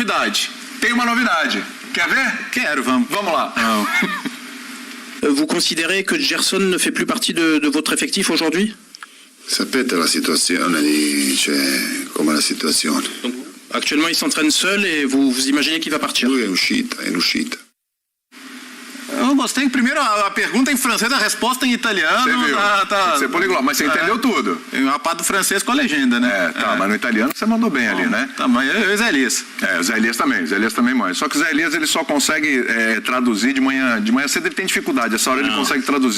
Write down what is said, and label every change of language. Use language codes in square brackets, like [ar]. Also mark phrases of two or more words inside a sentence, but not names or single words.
[pt] novidade. Tem uma novidade. Quer ver? Quero, vamos. Vamos lá. [fr] Vous considérez que Gerson ne fait plus partie de votre effectif aujourd'hui? [it] Sapete la situazione lì, cioè, come la situazione. [fr] Donc, actuellement, il s'entraîne seul et vous imaginez qu'il va partir? [it] Lui è in uscita. [pt] Eu gostei. Primeiro a pergunta em francês, a resposta em italiano. Você viu? Você poliglota, mas você entendeu tudo. A parte do francês com a legenda, né? Mas no italiano você mandou bem ali, né? Tá, mas eu e o Zé Elias. O Zé Elias também manda. Só que o Zé Elias ele só consegue traduzir de manhã. De manhã cedo ele tem dificuldade, essa hora ele consegue traduzir.